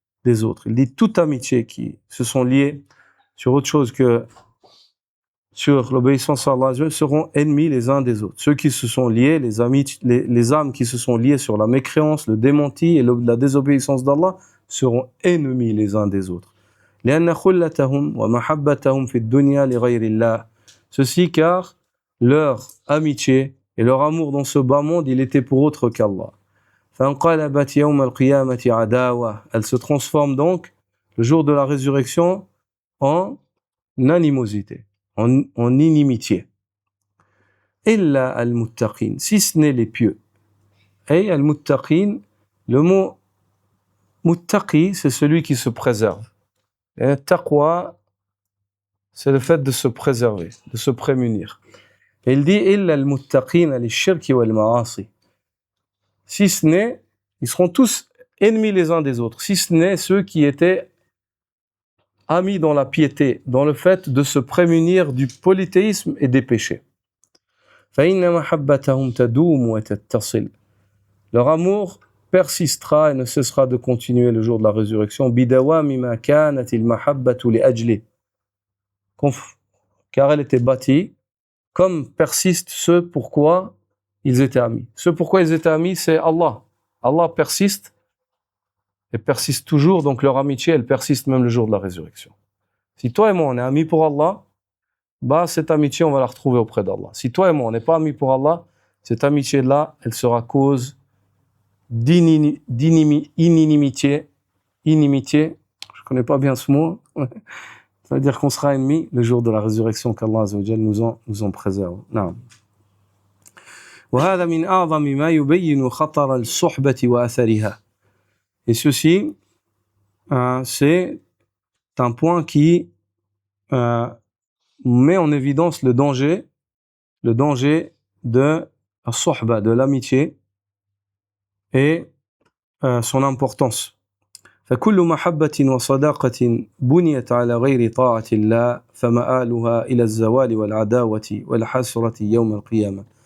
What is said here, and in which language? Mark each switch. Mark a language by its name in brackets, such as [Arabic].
[French] des autres. Il dit toute amitié qui se sont liées sur autre chose que sur l'obéissance à Allah seront ennemis les uns des autres. Ceux qui se sont liés, les âmes qui se sont liées sur la mécréance, le démenti et la désobéissance d'Allah seront ennemis les uns des autres. [Arabic] لأن خلتهم ومحبتهم في الدنيا لغير الله. [French] Ceci car leur amitié et leur amour dans ce bas monde, il était pour autre qu'Allah. [Arabic] فانقلبت يوم القيامة عداوة. [French] Elle se transforme donc le jour de la résurrection en animosité, en inimitié. [Arabic] إلا المتقين, [French] si ce n'est les pieux. Et al-muttaqin, le mot muttaqi, c'est celui qui se préserve. Et taqwa, c'est le fait de se préserver, de se prémunir. Et il dit [Arabic] إلا المتقين للشرك والمعاصي. [French] Si ce n'est, ils seront tous ennemis les uns des autres, si ce n'est ceux qui étaient amis dans la piété, dans le fait de se prémunir du polythéisme et des péchés. [Arabic] فإن محبتهم تدوم وتتصل. [French] Leur amour persistera et ne cessera de continuer le jour de la résurrection. [Arabic] بدوام ما كانت المحبة لأجله. [French] Car elle était bâtie comme persistent ceux pourquoi ils étaient amis. Ce pourquoi ils étaient amis, c'est Allah. Allah persiste et persiste toujours, donc leur amitié, elle persiste même le jour de la résurrection. Si toi et moi, on est amis pour Allah, bah, cette amitié, on va la retrouver auprès d'Allah. Si toi et moi, on n'est pas amis pour Allah, cette amitié-là, elle sera cause d'inimitié. Inimitié, je connais pas bien ce mot. Ça veut dire qu'on sera ennemis le jour de la résurrection, qu'Allah Azza wa Jal nous en préserve. Non. [Arabic] وهذا من أعظم ما يبين خطر الصحبة وأثرها. [French] Et ceci, c'est un point qui met en évidence le danger de la sohba, de l'amitié et son importance. [Arabic] فكل محبة وصداقة بنيت على غير طاعة الله فمآلها إلى الزوال والعداوة والحسرة يوم القيامة.